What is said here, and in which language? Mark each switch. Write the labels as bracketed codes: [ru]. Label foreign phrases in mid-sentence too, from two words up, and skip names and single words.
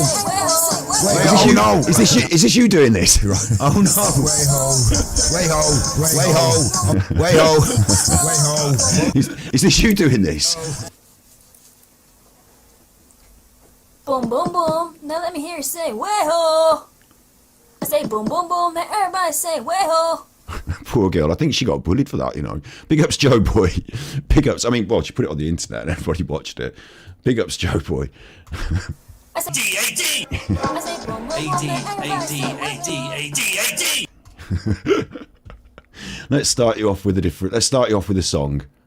[en] Way ho. Oh no. Is this you doing this? Oh no. Way ho. Way ho. Way ho. Way ho. Way ho. Is this you doing this? Boom, boom, boom. Now let me hear you say, way-ho. I say boom, boom, boom. Now everybody say, way-ho. Poor girl. I think she got bullied for that, you know. Big ups, Joe Boy. Big ups. I mean, well, she put it on the internet and everybody watched it. Big ups, Joe Boy. I say, D-A-D. I say boom, boom, boom. A-D-A-D-A-D-A-D-A-D. Let's start you off with a song.